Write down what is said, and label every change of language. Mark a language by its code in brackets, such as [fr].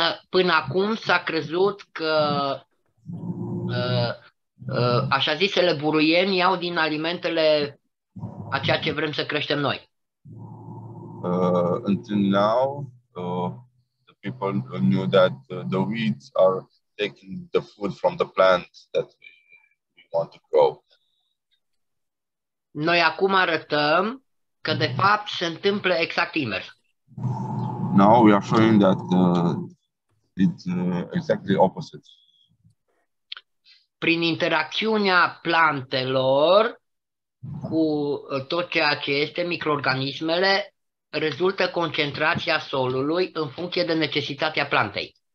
[ro] Până acum s-a crezut că așa zisele buruieni iau din alimentele a ceea ce vrem să creștem noi. [en] Until now, the people knew that the weeds are taking the food from the plants that we want to grow. [ro] Noi acum arătăm că de fapt se întâmplă exact invers. [en] Now we are showing that it's exactly opposite. [ro] Prin interacțiunea plantelor cu tot ceea ce este microorganismele, rezultă concentrația solului în funcție de necesitatea plantei.